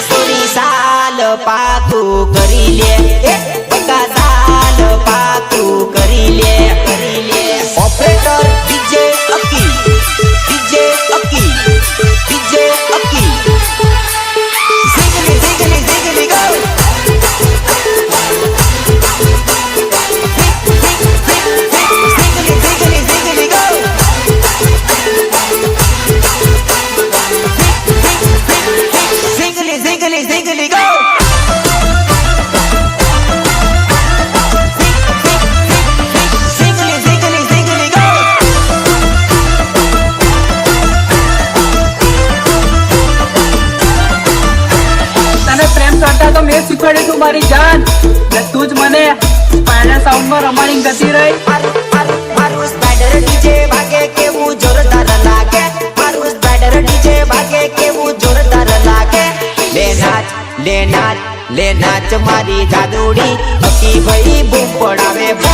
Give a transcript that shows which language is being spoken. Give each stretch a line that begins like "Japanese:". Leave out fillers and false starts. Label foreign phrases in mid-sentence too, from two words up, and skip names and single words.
Gujarati: સોરી સાલ પાકું કરી લે હે બકા સાલ પાકું કરી લે
English: operator DJ
Gujarati: અકી ડીજે અકી ડીજે અકી ઝીગલી ઝીગલી ઝીગલી ગો ઝીગલી ઝીગલી ઝીગલી ગો Ziggly, ziggly, ziggly, go! Ziggly, ziggly, ziggly, go! તને પ્રેમ કરતા તો મેં શીખવાડ્યું તું મારી જાન ને તું જ મને પાયણા સાઉન્ડમાં રમાડી ગતી રહી મારું
English: spider DJ
Gujarati: ભાગે કેવું જોરદાર લાગે મારું
English: spider DJ
Gujarati: ભાગે કેવું જોરદાર લાગે લે નાચ મારી જાદુડી અકી ભાઈ બૂમ પડાવે